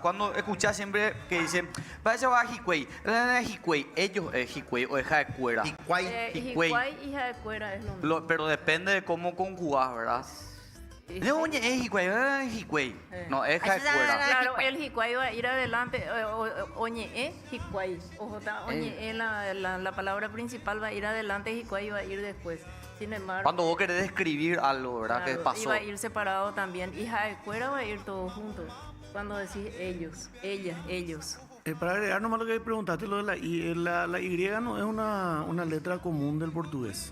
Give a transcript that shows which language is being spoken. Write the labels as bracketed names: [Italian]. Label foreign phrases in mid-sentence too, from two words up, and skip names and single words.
[Spanish] Cuando escuchas siempre que dicen, parece va a Jicuey. Ellos es Jicuey o es Jaecuera. Jicuey y Jaecuera es lo mismo. Pero depende de cómo conjugás, ¿verdad? No, oye, es Jicuey. No, es Jaecuera. Claro, el Jicuay va a ir adelante. Oñe, Jicuay. Ojo, oñe, la palabra principal va a ir adelante, Jicuay va a ir después. Sin embargo, cuando vos querés describir algo, ¿verdad? Claro, que pasó. Y va a ir separado también. Y Jaecuera va a ir todos juntos. Cuando decís ellos, ellas, ellos. Para agregar nomás lo que preguntaste, lo de la Y. La Y no es una letra común del portugués.